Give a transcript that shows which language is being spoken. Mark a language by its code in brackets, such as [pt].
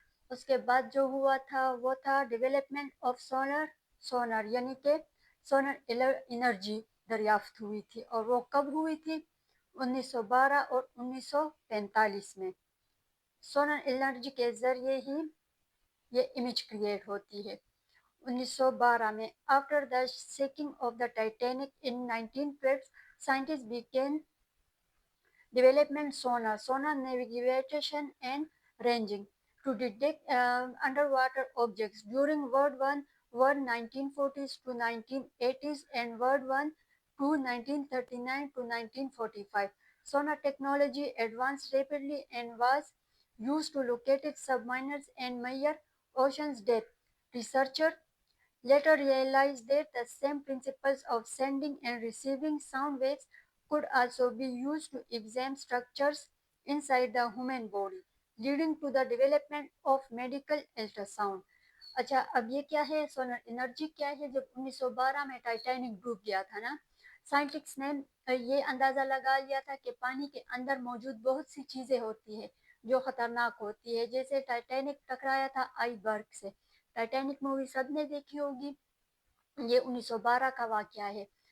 [hi] उसके बाद जो हुआ था वो था डेवलपमेंट ऑफ सोनर, यानी कि सोनर एनर्जी दरियाफ्त हुई थी। और वो कब हुई थी? 1912 और 1945 में। सोनर एनर्जी के जरिए ही ये इमेज क्रिएट होती है। 1912 में [en] After the sinking of the Titanic in 1912, scientists began development sonar navigation and ranging to detect underwater objects during World 1940s to 1980s and World War II 1939 to 1945. Sonar technology advanced rapidly and was used to locate submarines and measure ocean's depth. Researchers later realized that the same principles of sending and receiving sound waves could also be used to examine structures inside the human body, leading to the development of medical ultrasound. [hi] अच्छा, अब ये क्या है? Solar energy क्या है? जब 1912 में Titanic डूब गया था ना, साइंटिस्ट ने ये अंदाजा लगा लिया था कि पानी के अंदर मौजूद बहुत सी चीजें होती है जो खतरनाक होती है। जैसे टाइटैनिक टकराया था आइसबर्ग से, टाइटैनिक मूवी सबने देखी होगी। ये 1912 का वाकया है।